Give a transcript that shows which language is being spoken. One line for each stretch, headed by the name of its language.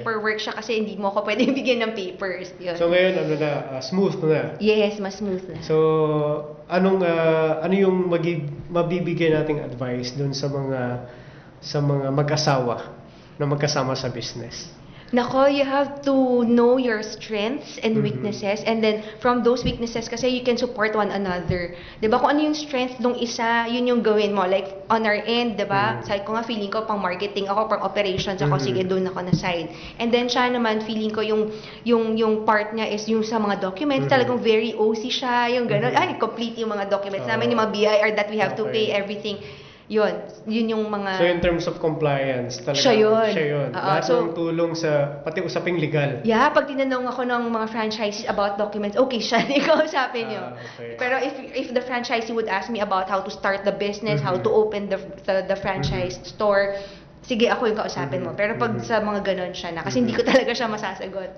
Filipino: paperwork siya kasi hindi mo ako pwede bigyan ng papers. Yun. So ngayon, smooth na. Yes, mas smooth na. So, ano yung mabibigay nating advice dun sa mga mag-asawa na magkasama sa business?
English: Nako, you have to know your strengths and weaknesses, and then from those weaknesses kasi you can support one another.
Filipino: 'Di ba? Kung ano yung strength nung isa, yun yung gawin mo. Like on our end, 'di ba? Sabi ko nga, feeling ko pang marketing ako, pang operations ako, sige doon ako na side. And then siya naman, feeling ko yung part niya is yung sa mga documents, talagang
English: very OC
Filipino: siya, yung gano'n. Complete yung mga documents namin, yung mga BIR
English: that we have to pay, everything.
Filipino: Yun yung mga...
English: So in terms of compliance,
Filipino: talaga Siya yun. Siya yun. Oo, Lahat so- ng tulong sa, pati usaping legal. Yeah, pag tinanong ako ng mga franchisees
English: about documents,
Filipino: okay siya, hindi ko usapin yun.
English: Okay. Pero if the franchisee would ask me about how to start the business, how to open the franchise store,
Filipino: sige, ako yung kausapin mo. Pero pag sa mga ganon siya na, kasi hindi ko talaga siya masasagot.